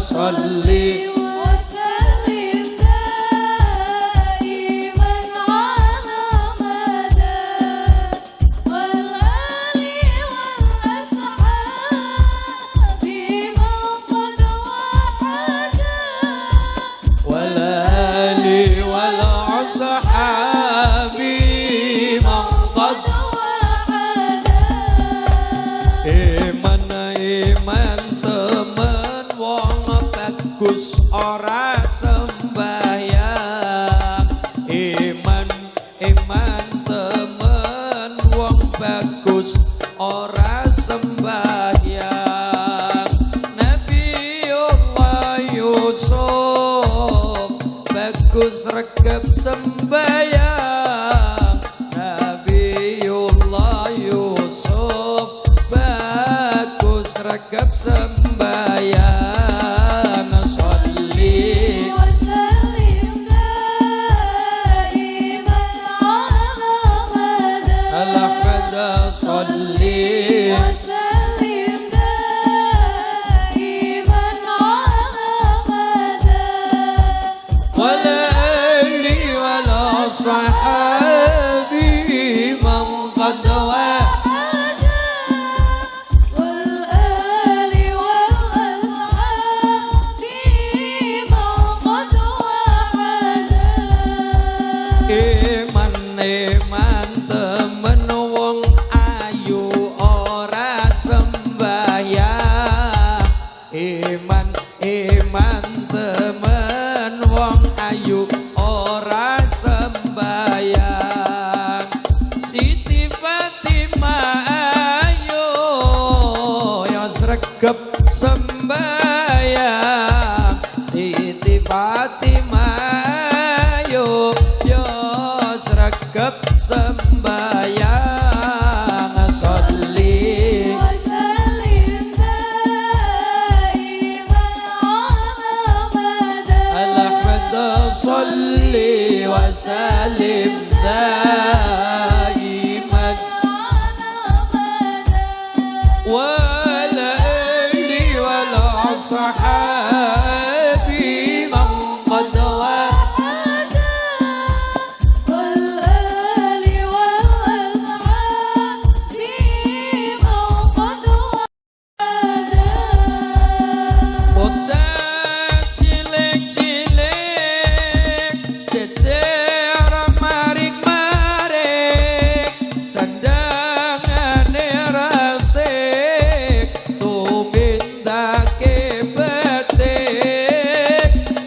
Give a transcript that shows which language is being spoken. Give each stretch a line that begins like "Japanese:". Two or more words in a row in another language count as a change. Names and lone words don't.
Arabic: صلِّ وسلم دائما على المدى والآل والأصحاب من قد وحّدا والصحاب من قد وحّدا.
Javanese: Iman temen wong bagus ora sembayang. Iman temen wong bagus ora sembayang. Nabiullah Yusuf bagus regep sembayang. Nabiullah Yusuf bagus regep sembayang.
Arabic: صلِّ وسلم دائما على المدى على هدى. صلِّ وسلم دائما على المدى والصحاب من قد وحّدا والآل والأصحاب من قد وحّدا.
Javanese: Iman temen wong ayu ora sembayang. Iman temen wong ayu ora sembayang. Siti Fatimah ayo ya sregep sembayang. Siti Fatimah ayo ya sregep sembayang.
Arabic: صلِّ وسلم دائما على المدى على هدى. صلِّ وسلم دائما والآل والصحاب من قد وحّدا والآل والأصحاب من قد وحّدا.
Javanese: Bocah cilik-cilik jejer marik-marik sandangane resik tumindake becik.